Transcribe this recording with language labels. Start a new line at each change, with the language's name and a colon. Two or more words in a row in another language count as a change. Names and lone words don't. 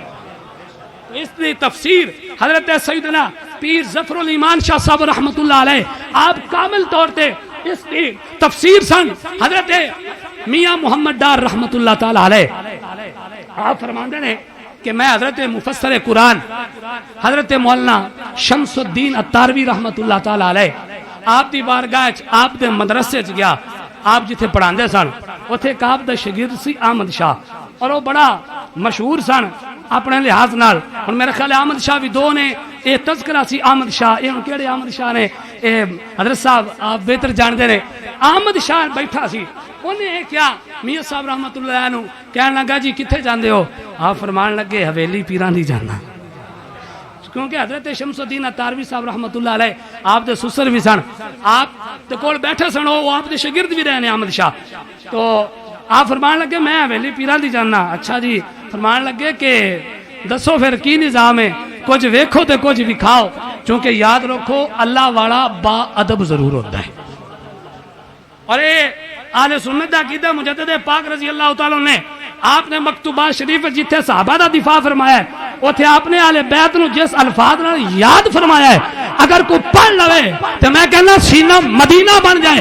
Punjabi: اس دی تفسیر حضرت سیدنا پیر ظفر الایمان شاہ صاحب
Arabic: رحمت اللہ علیہ
Punjabi: آپ کامل طور تے اس کی تفسیر سن حضرت میاں محمد ڈار
Arabic: رحمت اللہ تعالی علیہ.
Punjabi: آپ فرماندے نے کہ میں حضرت مفسر قرآن حضرت مولانا شمس الدین اتاروی
Arabic: رحمت اللہ تعالی علیہ
Punjabi: آپ دی بارگاہ آپ دے مدرسے چ گیا. آپ جتھے پڑھاندے سن اوتھے ایک آپ دا شاگرد سی احمد شاہ اور وہ بڑا مشہور سن اپنے لحاظ نال. اور میرے خیال احمد شاہ بھی دو نے یہ تذکرہ سی احمد شاہ یہ کیڑے احمد شاہ نے حضرت صاحب آپ بہتر جانتے ہیں. احمد شاہ بیٹھا سی انہیں کیا میاں صاحب
Arabic: رحمت اللہ علیہ
Punjabi: کہنے لگا جی کتھے جاندے ہو؟ آپ فرمان لگے حویلی پیران دی جانا. کیونکہ حضرت شمس الدین اتاروی صاحب
Arabic: رحمت اللہ علیہ
Punjabi: آپ دے سسر بھی سن، آپ دے کول بیٹھے سن، وہ آپ دے شاگرد بھی رہے ہیں احمد شاہ. تو آپ فرمان لگے میں حویلی پیران دی جاننا. اچھا جی. فرمان لگے کہ دسو پھر کی نظام ہے، کچھ ویکھو تے کچھ وکھاؤ، چونکہ یاد رکھو
Urdu: اللہ والا با ادب ضرور ہوتا ہے.
Punjabi: اور اے اہل سنت دا عقیدہ مجدد پاک
Arabic: رضی اللہ تعالیٰ
Punjabi: نے آپ نے مکتوبات شریف جتھے صحابہ دا دفاع فرمایا ہے اوتھے آپ نے اہل بیت نو جس الفاظ نال یاد فرمایا ہے اگر کوئی پڑھ لوے تو میں کہنا سینہ مدینہ بن جائے.